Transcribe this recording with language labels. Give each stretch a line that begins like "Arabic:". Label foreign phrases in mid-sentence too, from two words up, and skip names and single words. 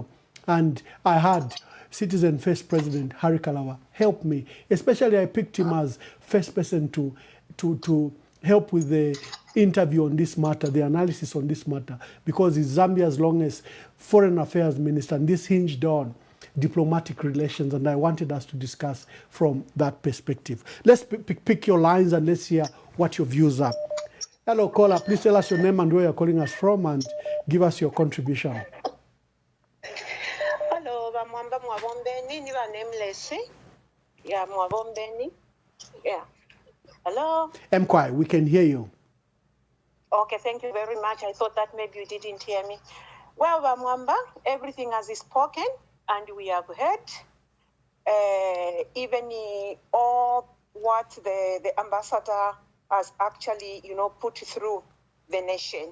English: And I had Citizen First President Harry Kalaba help me, especially I picked him as first person to help with the interview on this matter, the analysis on this matter, because he's Zambia's longest foreign affairs minister, and this hinged on diplomatic relations, and I wanted us to discuss from that perspective. Let's pick your lines and let's hear what your views are. Hello, caller. Please tell us your name and where you're calling us from and give us your contribution. Hello,
Bemba: Mwamba Mwabombeni, ni ba nameless.
English: Yeah, Mwabombeni. Yeah. Hello?
Bemba: Mkwai,
English: we can hear you. Okay, thank you very much. I thought that maybe you didn't hear me. Well, Mwamba, everything has spoken and we have heard. Even all what the ambassador has actually, put through the nation.